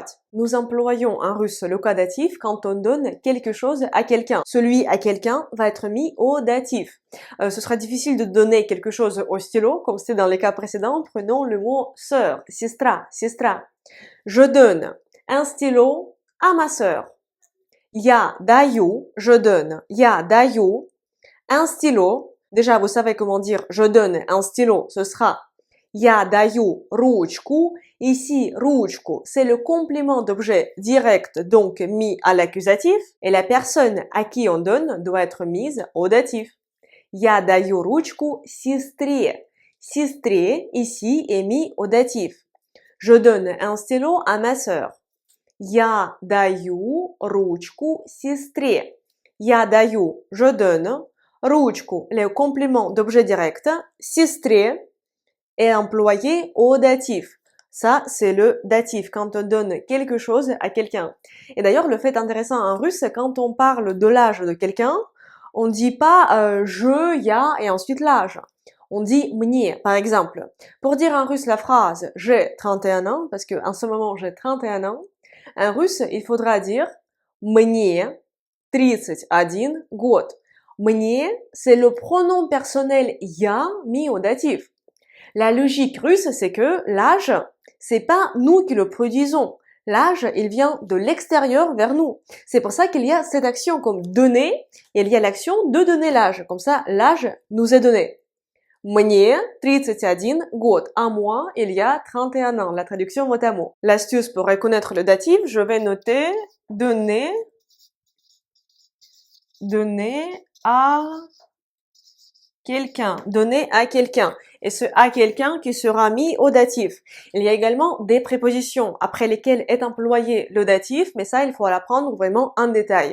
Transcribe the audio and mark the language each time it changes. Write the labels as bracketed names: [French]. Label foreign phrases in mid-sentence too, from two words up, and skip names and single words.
[French] Nous employons en russe le cas datif quand on donne quelque chose à quelqu'un. Celui à quelqu'un va être mis au datif. Ce sera difficile de donner quelque chose au stylo, comme c'était dans les cas précédents. Prenons le mot sœur, [Russian] сестра, сестра. [French] Je donne un stylo à ma sœur. [Russian] Я даю, [French] je donne. [Russian] Я даю [French] un stylo. Déjà, vous savez comment dire je donne un stylo, ce sera [Russian] Я даю ручку. [French] Ici, ручку, c'est le complément d'objet direct, donc mis à l'accusatif, et la personne à qui on donne doit être mise au datif. [Russian] Я даю ручку сестре. Сестре, [French] ici, est mis au datif. Je donne un stylo à ma sœur. [Russian] Я даю ручку сестре. Я даю, [French] je donne. Ручку, le complément d'objet direct. Сестре est employé au datif. Ça, c'est le datif, quand on donne quelque chose à quelqu'un. Et d'ailleurs, le fait intéressant en russe, c'est quand on parle de l'âge de quelqu'un, on ne dit pas je, ya et ensuite l'âge. On dit мне, par exemple. Pour dire en russe la phrase j'ai 31 ans, parce que en ce moment j'ai 31 ans, en russe, il faudra dire [Russian] мне 31 год. [French] Мне, c'est le pronom personnel я mis au datif. La logique russe, c'est que l'âge, c'est pas nous qui le produisons. L'âge, il vient de l'extérieur vers nous. C'est pour ça qu'il y a cette action comme donner, et il y a l'action de donner l'âge. Comme ça, l'âge nous est donné. [Russian] Мне 31 год. [French] À moi, il y a 31 ans. La traduction mot à mot. L'astuce pour reconnaître le datif, je vais noter donner à quelqu'un. Donner à quelqu'un. Et ce à quelqu'un qui sera mis au datif. Il y a également des prépositions après lesquelles est employé le datif, mais ça, il faut l'apprendre vraiment en détail.